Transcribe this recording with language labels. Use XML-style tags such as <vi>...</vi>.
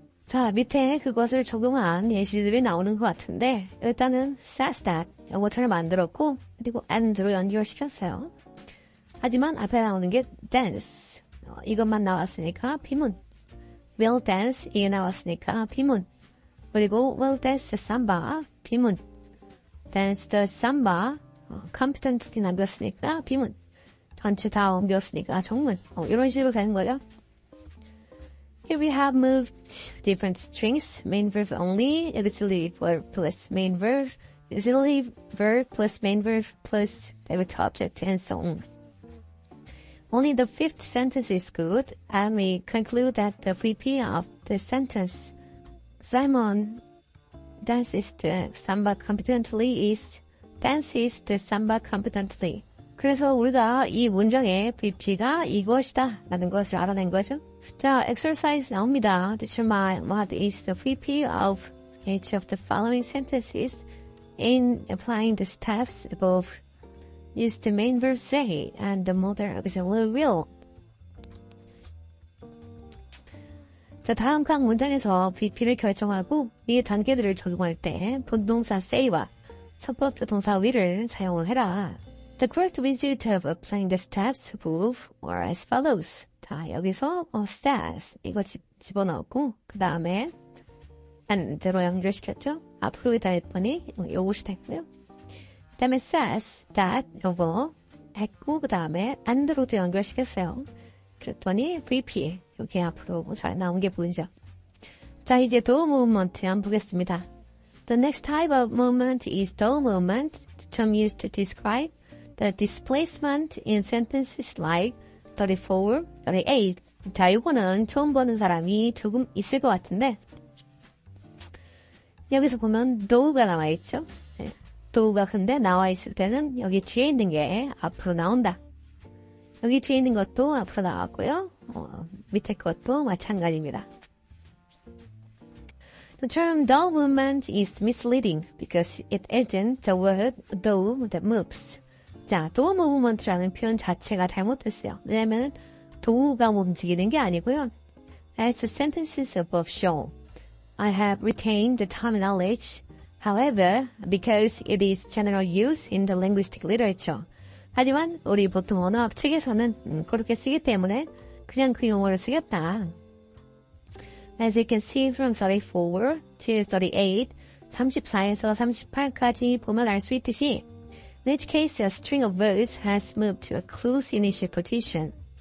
<ko>자, 밑에 그것을 적용한 예시들이 나오는 것 같은데 일단은 says that 영어처럼 만들었고 그리고 and로 연결시켰어요. 하지만 앞에 나오는 게 dance 이것만 나왔으니까 비문. will dance 이게 나왔으니까 비문. 그리고 will dance the samba 비문. dance the samba competently 남겼으니까 비문. 전체 다 옮겼으니까 정문. 이런 식으로 되는 거죠.</ko> <en>Here we have moved different strings, main verb only, auxiliary verb plus main verb, auxiliary verb plus main verb plus direct object, and so on. Only the fifth sentence is good, and we conclude that the VP of the sentence, Simon dances the samba competently is dances the samba competently.</en> <ko>그래서 우리가 이 문장의 VP가 이것이다 라는 것을 알아낸 거죠. 자, exercise 나옵니다.</ko> <en>Determine what is the VP of each of the following sentences in applying the steps above. Use the main verb say and the modal auxiliary will.</en> <ko>자, 다음 각 문장에서 VP를 결정하고 이 단계들을 적용할 때 본동사 say와 선법 조동사 will을 사용을 해라.</ko> <en>The correct result of applying the steps above are as follows.</en> <ko>자, 여기서 says 이거 집어넣고 그 다음에 and로 연결시켰죠. 앞으로 다 했더니 요것이 됐고요. 그 다음에 says that 요거 했고 그 다음에 and로도 연결시켰어요. 그랬더니 VP 여기 앞으로 잘 나온 게 보이죠. 자, 이제 dow movement 한번 보겠습니다.</ko> <en>The next type of movement is dow movement, the term used to describe the displacement in sentences like 34, 38,</en> <ko>자, 이거는 처음 보는 사람이 조금 있을 것 같은데 여기서 보면 do가 나와있죠. 네. do가 근데 나와있을 때는 여기 뒤에 있는 게 앞으로 나온다. 여기 뒤에 있는 것도 앞으로 나왔고요. 밑에 것도 마찬가지입니다.</ko> <en>The term dough movement is misleading because it isn't the word dough that moves.</en> <ko>자, dough movement라는 표현 자체가 잘못됐어요. 왜냐면 도우가 움직이는 게 아니고요.</ko> <en>As the sentences above show, I have retained the terminology. However, because it is general use in the linguistic literature.</en> <ko>하지만 우리 보통 언어학 측에서는 그렇게 쓰기 때문에 그냥 그 용어를 쓰겠다.</ko> <en>As you can see from 34 to 38,</en> <ko>34에서 38까지 보면 알 수 있듯이</ko> <en>In each case, a string of words has moved to a close initial position.</en>